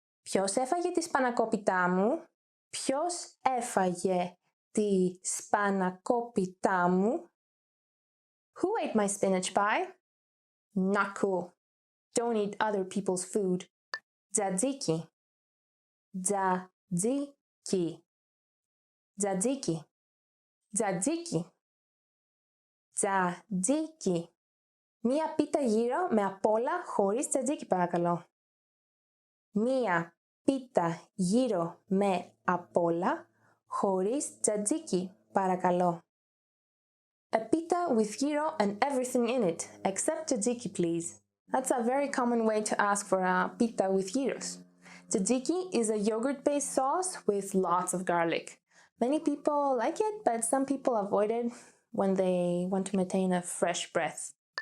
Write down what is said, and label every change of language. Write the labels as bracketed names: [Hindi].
[Greek] Ποιος έφαγε τη σπανακόπιτά μου? Ποιος έφαγε τη σπανακόπιτά μου? [English] Who ate my spinach pie? Not cool. Don't eat other people's food. [Greek] Tzatziki. Tzatziki. Tzatziki. Tzatziki. Tzatziki. Μία πίτα γύρω με απ' όλα χωρίς τζατζίκι παρακαλώ. Μία πίτα γύρω με απ' όλα χωρίς tzatziki παρακαλώ. [English] A pita with gyro and everything in it, except tzatziki please. That's a very common way to ask for a pita with gyros. Tzatziki is a yogurt-based sauce with lots of garlic. Many people like it, but some people avoid it when they want to maintain a fresh breath.